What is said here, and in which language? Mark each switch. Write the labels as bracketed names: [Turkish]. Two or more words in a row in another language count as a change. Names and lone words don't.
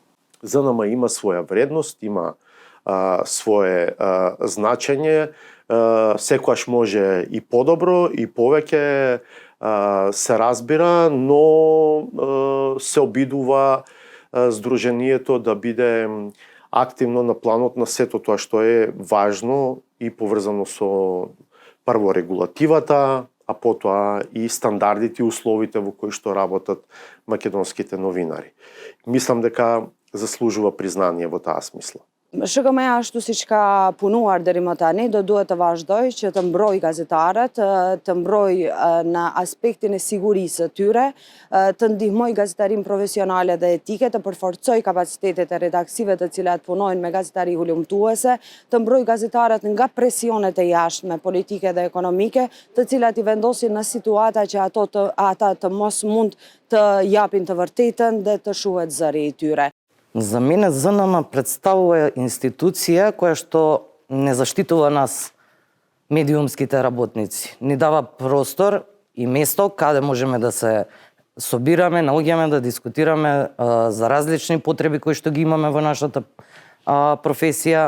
[Macedonian] ЗНМ има своја вредност, има свое значење, секогаш може и подобро и повеќе се разбира, но се обидува Сдруженијето да биде активно на планот на сето тоа што е важно и поврзано со прво регулативата, а потоа и стандардите и условите во кои што работат македонските новинари. Мислам дека заслужува признание во таа смисла. [Albanian] Shkëm e ashtu siç ka punuar deri më tani, do duhet të vazhdoj që të mbroj gazetarët, të mbroj në aspektin e sigurisë së tyre, të ndihmoj gazetarin profesionale dhe etike, të përforcoj kapacitetet e redaksive të cilat punojnë me gazetari hulumtuese, të mbroj gazetarët nga presionet e jashtme politike dhe ekonomike, të cilat I vendosin në situata që ata të mos mund të japin të vërtetën dhe të shuhet zëri I tyre. [Macedonian] За мене ЗНМ представува институција која што не заштитува нас, медиумските работници. Ни дава простор и место каде можеме да се собираме, наоѓаме да дискутираме за различни потреби кои што ги имаме во нашата професија.